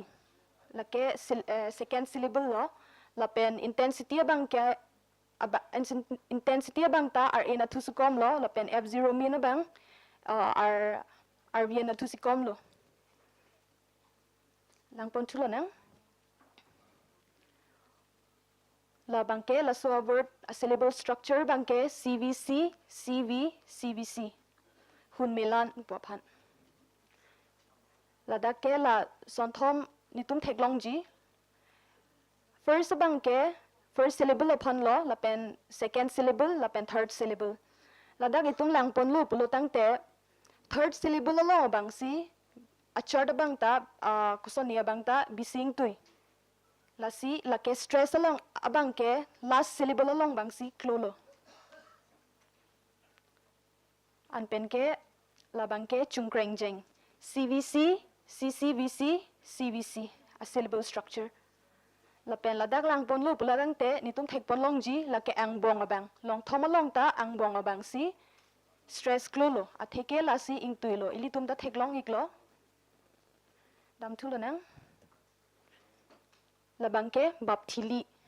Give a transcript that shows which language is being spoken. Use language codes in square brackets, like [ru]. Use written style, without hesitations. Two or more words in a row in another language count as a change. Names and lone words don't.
[mjw] Lake [en] second syllable [mjw] lo. Lapen intensity bang ke, intensity bang ta, RE na tusikom lo. Lapen f0 min na bang, RV na tu si kom lo. Lang pon tulo nang. La bangke la so word a [en] syllable structure [mjw] bangke CVC, CV, CVC. Hun milan puapan. La dake la sonthom nitum teglong ji. First bangke [en] first syllable [mjw] upon lo, la pen [en] second syllable, [mjw] la pen [en] third syllable. [mjw] La dak itum lang pon lo pulutang te [en] third syllable [mjw] along bang si achard bang ta kusonia bang ta bising tui la si la ke stress along abang ke [en] last syllable [mjw] along bang si klolo an pen ke la bang ke chungkreng jeng CVC CCVC CVC a [en] syllable structure [mjw] la pen la dak lang pon lu puladang te nitum thek pon long ji la ke ang bong abang long thom along ta ang bong abang si stress klolo atheke la si ingtuilo ilitum da theklong iklo dam thulo nang labang ke bapthili